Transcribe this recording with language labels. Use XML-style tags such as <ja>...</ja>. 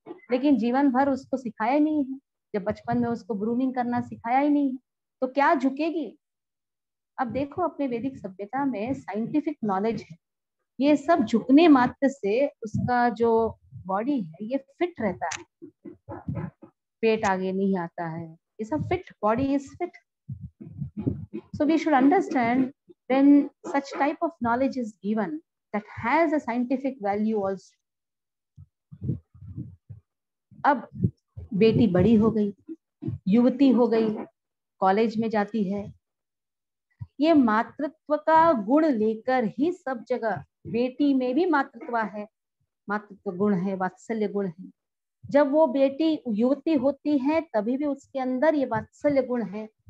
<hi>लेकिन जीवन भर उसको सिखाया ही नहीं है, जब बचपन में उसको ग्रूमिंग करना सिखाया ही नहीं है तो क्या झुकेगी? अब देखो अपने वैदिक सभ्यता में साइंटिफिक नॉलेज है, ये सब झुकने मात्र से उसका जो बॉडी है ये फिट रहता है, पेट आगे नहीं आता है, ये सब fit,</hi> <en>Body is fit. So we should understand when such type of knowledge is given that has a scientific value also.</en> <hi>अब बेटी बड़ी हो गई, युवती हो गई, कॉलेज में जाती है, ये मातृत्व का गुण लेकर ही सब जगह बेटी में भी मातृत्व है, मातृत्व गुण है, वात्सल्य गुण है। जब वो बेटी युवती होती है तभी भी उसके अंदर ये वात्सल्य गुण है।</hi>